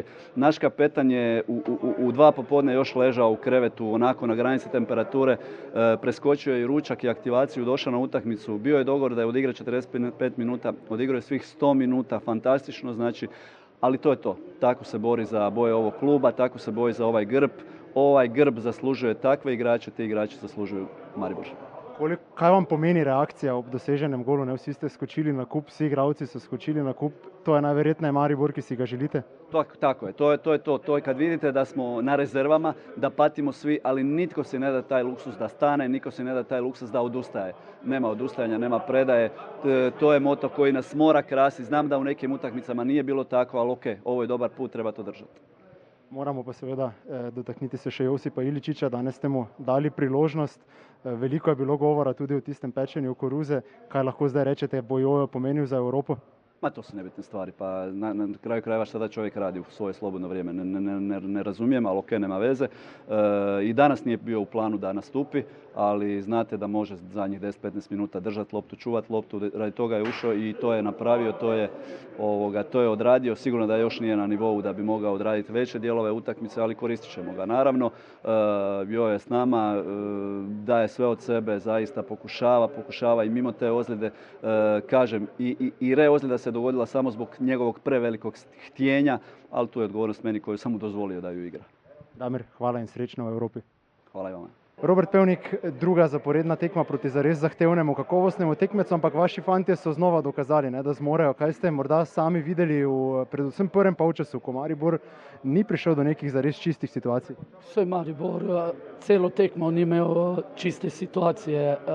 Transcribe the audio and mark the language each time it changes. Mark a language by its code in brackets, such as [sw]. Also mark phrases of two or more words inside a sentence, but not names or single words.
[hr] Naš kapetan je u 2 popodne još ležao u krevetu, onako na granici temperature, preskočio je i ručak i aktivaciju, došao na utakmicu. Bio je dogovor da je odigra 45 minuta, odigrao je svih 100 minuta, fantastično, znači, ali to je to. Tako se bori za boje ovog kluba, tako se bori za ovaj grb. Ovaj grb zaslužuje takve igrače, ti igrači zaslužuju Maribor. [sl] Kaj vam pomeni reakcija ob doseženem golu? Ne, vsi ste skočili na kup, vsi igralci so skočili na kup. To je najverjetneje Maribor, ki si ga želite? Tako je, to je to. [hr] To je kad vidite da smo na rezervama, da patimo svi, ali nitko si ne da taj luksus da stane, nitko si ne da taj luksus da odustaje. Nema odustajanja, nema predaje. To je moto koji nas mora krasiti. Znam da u nekim utakmicama nije bilo tako, ali ok, ovo je dobar put, treba to držati. [sl] Moramo pa seveda dotakniti se še Josipa Iličiča, danes ste mu dali priložnost. Veliko je bilo govora tudi o tistem pečenju koruze. Kaj lahko zdaj rečete, bo Jojo pomenil za Evropu? [hr] Ma to su nebitne stvari, pa na kraju krajeva šta da čovjek radi u svoje slobodno vrijeme, ne razumijem, ali ok, nema veze. I danas nije bio u planu da nastupi, ali znate da može zadnjih 10-15 minuta držati loptu, čuvati loptu, radi toga je ušao i to je napravio, to je odradio, sigurno da još nije na nivou da bi mogao odraditi veće dijelove utakmice, ali koristit ćemo ga. Naravno, Jojo je s nama, daje sve od sebe, zaista pokušava i mimo te ozljede, kažem, i ozljeda se dogodila samo zbog njegovog prevelikog htjenja, ali tu je odgovornost meni koju sam mu dozvolio da ju igra. [sl] Damir, hvala in srečno v Evropi. [hr] Hvala i vama. [sl] Robert Pevnik, druga zaporedna tekma proti zares zahtevnemu, kakovostnemu tekmecu, ampak vaši fantje so znova dokazali, da zmorejo. Kaj ste morda sami videli v predvsem prvem polčasu, ko Maribor ni prišel do nekih zares čistih situacij? Vse Maribor celo tekmo ni imel čiste situacije.